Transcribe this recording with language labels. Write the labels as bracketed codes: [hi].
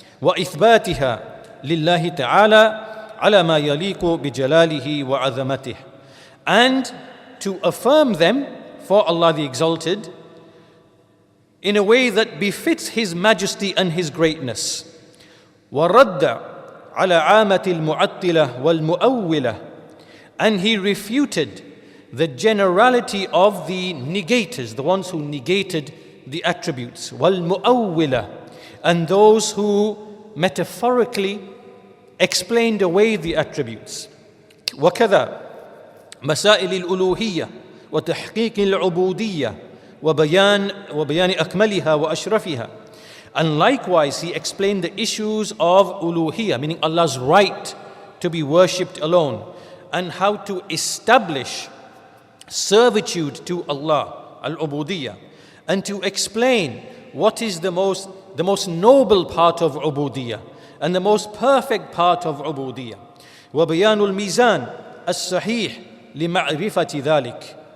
[ar] وَإِثْبَاتِهَا لِلَّهِ تَعَالَى عَلَى مَا يَلِيقُ بِجَلَالِهِ وَعَظَمَتِهِ, [en] and to affirm them for Allah the Exalted in a way that befits His majesty and His greatness. [ar] وَرَدَّ عَلَى عَامَةِ الْمُعَطِّلَةِ وَالْمُؤَوِّلَةِ, [en] and he refuted the generality of the negators, the ones who negated the attributes, [ar] وَالْمُؤَوِّلَةِ, [en] and those who metaphorically explained away the attributes. [ar] وَكَذَا مسائل الألوهية وتحقيق العبودية وبيان أكملها وأشرفها. [en] And likewise, he explained the issues of uluhiyah, meaning Allah's right to be worshipped alone, and how to establish servitude to Allah, al-ubudiyah, and to explain what is the most noble part of ubudiyah and the most perfect part of ubudiyah. [ar] وبيان الميزان الصحيح لمعرفة ذلك.